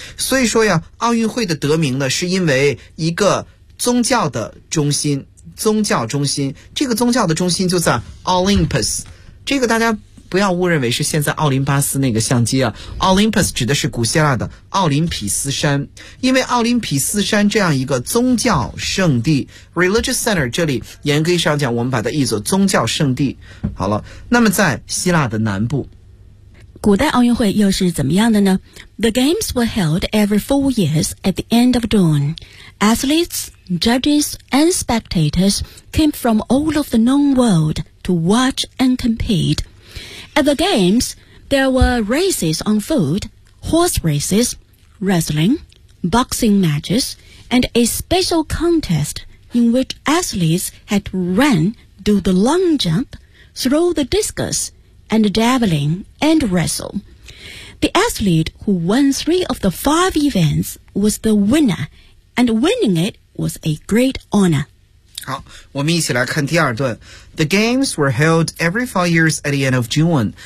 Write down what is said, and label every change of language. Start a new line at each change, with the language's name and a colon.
Chinese: 所以说呀，奥运会的得名呢是因为一个宗教的中心，宗教中心，这个宗教的中心就在 Olympus， 这个大家不要误认为是现在奥林巴斯那个相机啊， Olympus 指的是古希腊的奥林匹斯山。因为奥林匹斯山这样一个宗教圣地
English: Religious Center，
Chinese: 这里严格上讲我们把它译作宗教圣地。好了，那么在希腊的南部，古代奥运会又是怎么样的呢？
English: The games were held every 4 years at the end of June. Athletes, judges, and spectators came from all of the known world to watch and compete. At the games, there were races on foot, horse races, wrestling, boxing matches, and a special contest in which athletes had to run, do the long jump, throw the discus,and javelin and wrestle. The athlete who won 3 of the 5 events was the winner, and winning it was a great honor.
Chinese: 好，我们一起来看第二段。
English: The games were held every 4 years at the end of June.